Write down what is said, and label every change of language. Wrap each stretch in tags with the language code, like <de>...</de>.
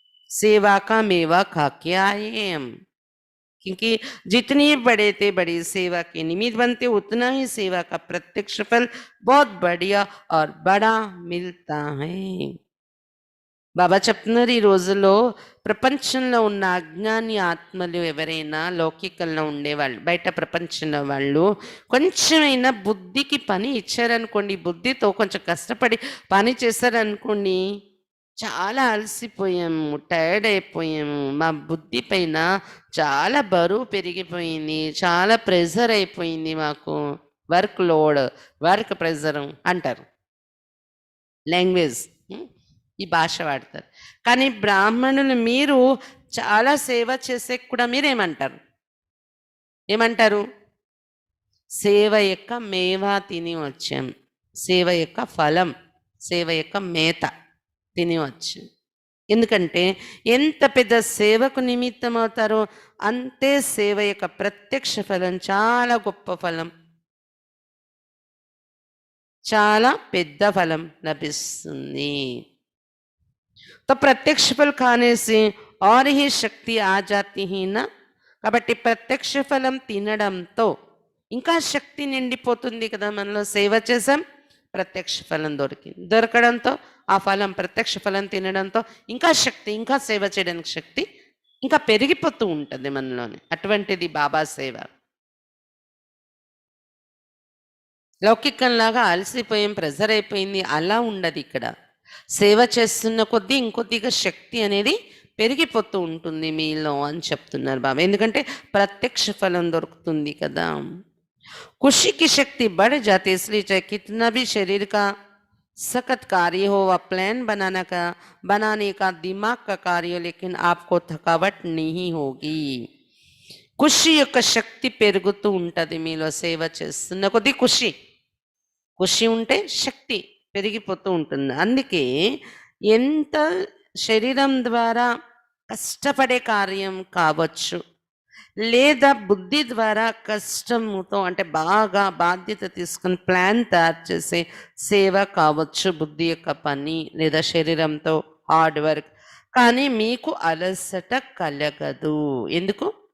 <hi>सेवा का मेवा खा के आए हैं हम। क्योंकि जितनी बड़े थे बड़ी सेवा के निमित्त बनते उतना ही सेवा का प्रत्यक्ष फल बहुत बढ़िया और बड़ा मिलता है।</hi> <te>బాబా చెప్తున్నారు, ఈ రోజుల్లో ప్రపంచంలో ఉన్న అజ్ఞాని ఆత్మలు ఎవరైనా లౌకికంలో ఉండేవాళ్ళు, బయట ప్రపంచంలో వాళ్ళు కొంచెమైనా బుద్ధికి పని ఇచ్చారనుకోండి, బుద్ధితో కొంచెం కష్టపడి పని చేశారనుకోండి, చాలా అలసిపోయాము, టైర్డ్ అయిపోయాము, మా బుద్ధి పైన చాలా బరువు పెరిగిపోయింది, చాలా ప్రెజర్ అయిపోయింది మాకు, వర్క్ లోడ్, వర్క్ ప్రెజర్ అంటారు లాంగ్వేజ్, ఈ భాష వాడతారు. కానీ బ్రాహ్మణులు మీరు చాలా సేవ చేసే కూడా మీరేమంటారు? ఏమంటారు? సేవ యొక్క మేవా తిని వచ్చాం, సేవ యొక్క ఫలం, సేవ యొక్క మేత తిని వచ్చాం. ఎందుకంటే ఎంత పెద్ద సేవకు నిమిత్తం అవుతారో అంతే సేవ యొక్క ప్రత్యక్ష ఫలం చాలా గొప్ప ఫలం, చాలా పెద్ద ఫలం లభిస్తుంది.</te> <hi>तो प्रत्यक्ष फल खाने से और ही शक्ति आ जाती है ना.</hi> <te>కాబట్టి ప్రత్యక్ష ఫలం తినడంతో ఇంకా శక్తి నిండిపోతుంది కదా. మనలో సేవ చేసాం, ప్రత్యక్ష ఫలం దొరకడంతో ఆ ఫలం ప్రత్యక్ష ఫలం తినడంతో ఇంకా శక్తి, ఇంకా సేవ చేయడానికి శక్తి ఇంకా పెరిగిపోతూ ఉంటుంది మనలోనే. అటువంటిది బాబా సేవ. లౌకికంలాగా అలసిపోయాం, ప్రెజర్ అయిపోయింది అలా ఉండదు ఇక్కడ. సేవ చేస్తున్న కొద్దీ ఇంకొద్దిగా శక్తి అనేది పెరిగిపోతూ ఉంటుంది మీలో అని చెప్తున్నారు బాబా. ఎందుకంటే ప్రత్యక్ష ఫలం దొరుకుతుంది కదా.</te> <hi>खुशी की शक्ति बढ़ जाती है, इसलिए चाहे कितना भी शरीर का सख्त कार्य हो, वह प्लान बनाने का दिमाग का कार्य हो, लेकिन आपको थकावट नहीं होगी.</hi> <te>ఖుషి యొక్క శక్తి పెరుగుతూ ఉంటుంది మీలో సేవ చేస్తున్న కొద్దీ. ఖుషి ఉంటే శక్తి పెరిగిపోతూ ఉంటుంది. అందుకే ఎంత శరీరం ద్వారా కష్టపడే కార్యం కావచ్చు, లేదా బుద్ధి ద్వారా కష్టముతో అంటే బాగా బాధ్యత తీసుకుని ప్లాన్ తయారు చేసే సేవ కావచ్చు, బుద్ధి యొక్క పని లేదా శరీరంతో హార్డ్ వర్క్, కానీ మీకు అలసట కలగదు. ఎందుకు?</te>